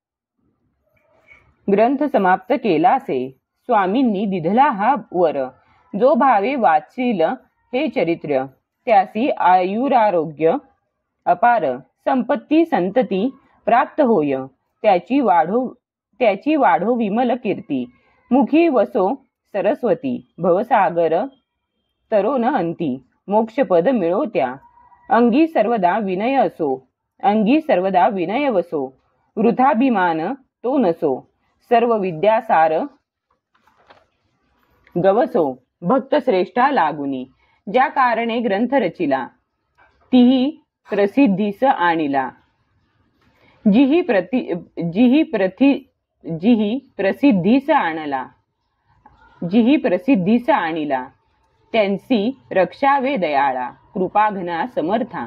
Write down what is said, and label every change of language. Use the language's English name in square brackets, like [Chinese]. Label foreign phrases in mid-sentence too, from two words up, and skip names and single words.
[Marathi] ग्रंथ समाप्त केलासे स्वामींनी दिधला हा वर जो भावे वाचील हे चरित्र त्यासी आयुरारोग्य अपार संपत्ती संतती प्राप्त होय. त्याची वाढो विमल कीर्ती मुखी वसो सरस्वती भवसागर तरो न अंती मोक्षपद मिळो त्या. अंगी सर्वदा विनय असो अंगी सर्वदा विनय वसो वृथाभिमान तो नसो सर्व विद्यासार गवसो. भक्त श्रेष्ठा लागुनी ज्या कारणे ग्रंथ रचिला तीही प्रसिद्धीस आणिला. जिही प्रसिद्धीस आणिला त्यांची रक्षावे दयाळा कृपाघना समर्था.